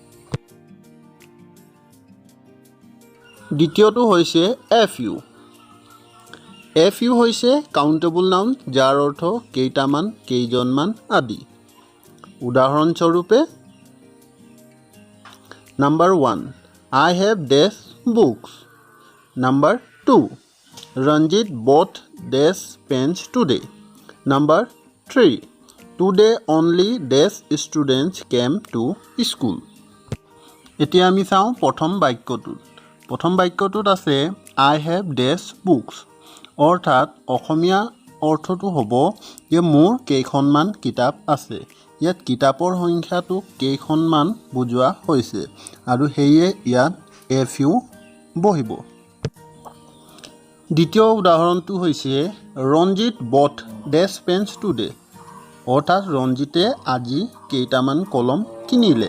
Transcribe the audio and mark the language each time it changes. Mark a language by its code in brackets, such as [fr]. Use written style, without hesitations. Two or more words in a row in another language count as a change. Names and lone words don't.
[as] দ্বিতীয়টো হৈছে [en] a few. a few [as] হৈছে [en] countable noun, [as] যাৰ অৰ্থ কেইটামান, কেইজনমান আদি। উদাহৰণস্বৰূপে নাম্বাৰ 1, [en] I have dash books. Number 2, Ranjit bought dash pens today. Number 3, today only dash students came to school. [as] এতিয়া আমি চাওঁ প্ৰথম বাক্যটোত। প্ৰথম বাক্যটোত আছে [en] I have dash books, [as] অৰ্থাৎ অসমীয়া অৰ্থটো হ'ব যে মোৰ কেইখনমান কিতাপ আছে। ইয়াত কিতাপৰ সংখ্যাটো কেইখনমান বুজোৱা হৈছে আৰু সেয়ে ইয়াত [en] a few [as] বহিব। দ্বিতীয় উদাহৰণটো হৈছে [en] Ranjit bought dash pens today, [as] অৰ্থাৎ ৰঞ্জিতে আজি কেইটামান কলম কিনিলে।